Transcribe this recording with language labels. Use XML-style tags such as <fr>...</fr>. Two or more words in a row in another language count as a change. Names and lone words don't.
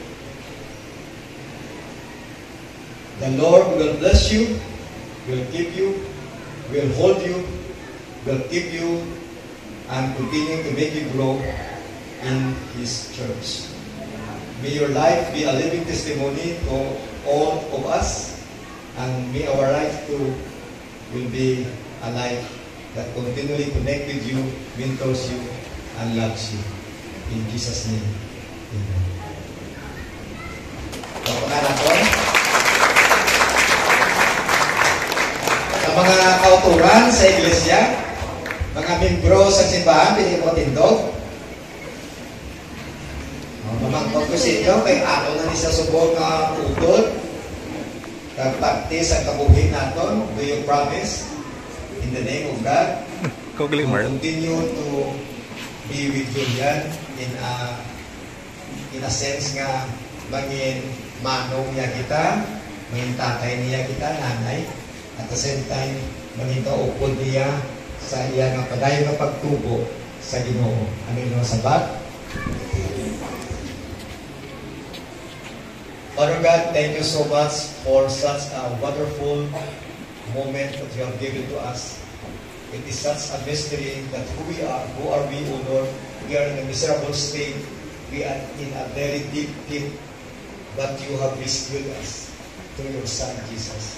<en>The Lord will bless you, will keep you, will hold you, will keep you, and continue to make you grow in His church. May your life be a living testimony to all of us, and may our life too will be a life that continually connects with you, mentors you, and loves you. In Jesus' name, amen.</en> <hil>Sa mga kauturan sa iglesia, mga membro sa simbahan, pili mo tindog. Mamangkot ko sa inyo, kay ano na ni sa subong nga utod, kagpaktis ang kabuhin natin.</hil> <en>Do you promise? In the name of God, continue to be with Julian in a sense</en> <hil>nga mangin manong niya kita, mangin tatay niya kita, nanay,</hil> <en>at the same time</en> <hil>mangin kaupod niya sa iya nga padayon nga pagtubo sa Ginoo. Ano yung sabat?</hil> <en>Father God, thank you so much for such a wonderful moment that you have given to us. It is such a mystery that who are we, O Lord? We are in a miserable state. We are in a very deep pit, but you have rescued us through your Son, Jesus.</en>